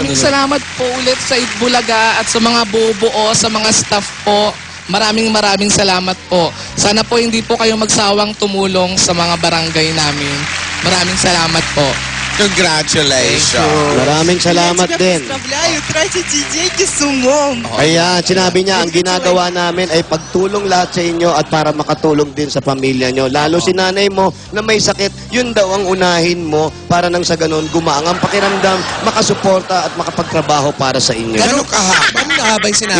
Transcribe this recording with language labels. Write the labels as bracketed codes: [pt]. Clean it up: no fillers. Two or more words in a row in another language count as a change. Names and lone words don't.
[tl] Maraming salamat po ulit sa Itbulaga at sa mga bubuo, sa mga staff po. Maraming salamat po. Sana po hindi po kayo magsawang tumulong sa mga barangay namin. Maraming salamat po. Congratulations. Maraming salamat din. [ru] Поздравляю, тратите деньги с умом. [tl] Ayan, sinabi niya, ang ginagawa namin ay pagtulong lahat sa inyo at para makatulong din sa pamilya nyo. Lalo si nanay mo na may sakit, yun daw ang unahin mo para nang sa ganun gumaang ang pakiramdam, makasuporta at makapagtrabaho para sa inyo. Gano'ng kahaba? Ano na ba yung sinabi?